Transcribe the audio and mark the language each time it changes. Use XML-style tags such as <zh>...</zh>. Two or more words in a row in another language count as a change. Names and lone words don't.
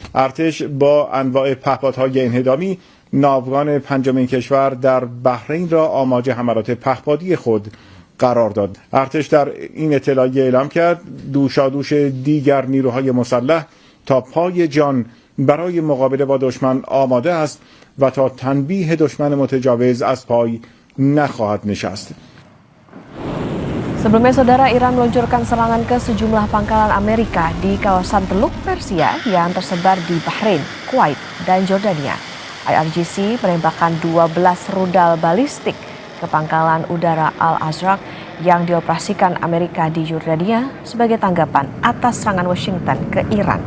<fa>ارتش با انواع پهپادهای انهدامی ناوگان پنجمین کشور در بحرین را آماج حملات پهپادی خود قرار داد. ارتش در این اطلاعیه اعلام کرد دوشادوش دیگر نیروهای مسلح تا پای جان برای مقابله با دشمن آماده است و تا تنبیه دشمن متجاوز از پای نخواهد نشست.</fa> <id>Sebelumnya, Saudara, Iran meluncurkan serangan ke sejumlah pangkalan Amerika di kawasan Teluk Persia yang tersebar di Bahrain, Kuwait, dan Jordania. IRGC menembakkan 12 rudal balistik ke pangkalan udara Al-Azraq yang dioperasikan Amerika di Jordania sebagai tanggapan atas serangan Washington ke Iran.</id>